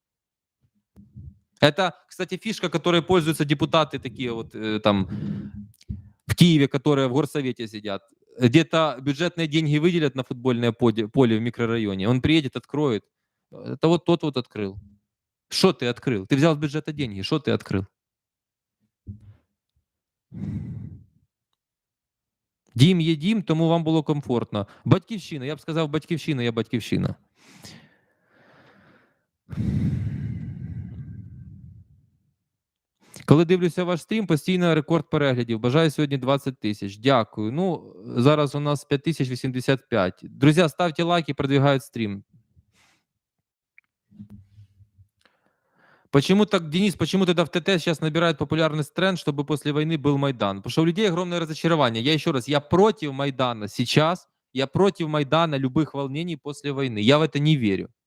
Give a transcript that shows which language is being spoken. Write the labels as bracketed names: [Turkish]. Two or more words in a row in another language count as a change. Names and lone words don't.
[Russian] Это, кстати, фишка, которой пользуются депутаты такие вот там в Киеве, которые в горсовете сидят. Где-то бюджетные деньги выделят на футбольное поле в микрорайоне. Он приедет, откроет. Это вот тот вот открыл. Что ты открыл? Ты взял с бюджета деньги. Что ты открыл? [Ukrainian] Дім є дім, тому вам було комфортно. Батьківщина, я б сказав, батьківщина є батьківщина. Коли дивлюся ваш стрім, постійно рекорд переглядів. Бажаю сьогодні 20 тисяч. Дякую. Ну, зараз у нас 5085. Друзі, ставте лайки, продвигають стрім. [Russian] Почему так, Денис, почему тогда в ТТ сейчас набирает популярность тренд, чтобы после войны был Майдан? Потому что у людей огромное разочарование. Я еще раз, я против Майдана сейчас, я против Майдана, любых волнений после войны. Я в это не верю.